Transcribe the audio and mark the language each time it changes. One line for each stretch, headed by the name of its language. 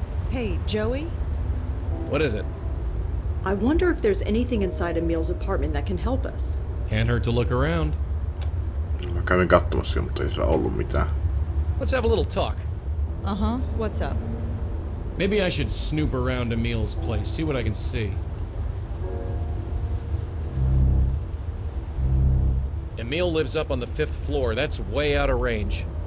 English: Hey, Joey? What is it? I wonder if there's anything inside Emil's apartment that can help us. Can't hurt to look around.
Finnish: Mä kävin katsomassa, mutta ei siellä ollut mitään.
English: Let's have a little talk. Uh-huh. What's up? Maybe I should snoop around Emil's place, see what I can see. Emil lives up on the 5th floor. That's way out of range.